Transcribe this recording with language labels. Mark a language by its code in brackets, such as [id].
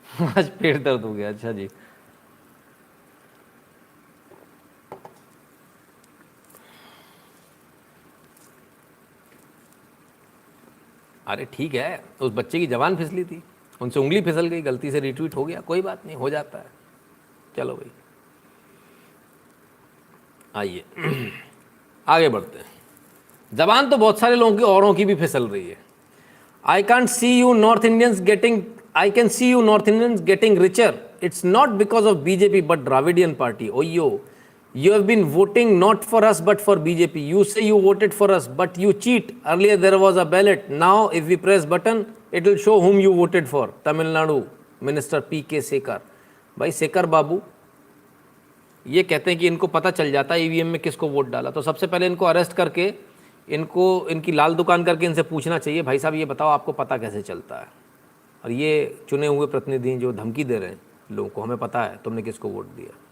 [hi] आज पेट दर्द हो गया। अच्छा जी, अरे ठीक है, उस बच्चे की जबान फिसली थी, उनसे उंगली फिसल गई, गलती से रिट्वीट हो गया, कोई बात नहीं, हो जाता है। चलो भाई, आइए आगे बढ़ते हैं। जबान तो बहुत सारे लोगों की, औरों की भी फिसल रही है। [en] I can't see you North Indians getting, I can see you North Indians getting richer. It's not because of BJP but Dravidian party. Oh yo, you have been voting not for us but for BJP. You say you voted for us but you cheat. Earlier there was a ballot. Now if we press button, it will show whom you voted for. Tamil Nadu Minister P.K. Sekar. [hi] भाई शेखर बाबू ये कहते हैं कि इनको पता चल जाता है ईवीएम में किसको वोट डाला, तो सबसे पहले इनको अरेस्ट करके इनको इनकी लाल दुकान करके इनसे पूछना चाहिए, भाई साहब ये बताओ आपको पता कैसे चलता है। और ये चुने हुए प्रतिनिधि जो धमकी दे रहे हैं लोगों को, हमें पता है तुमने किसको वोट दिया।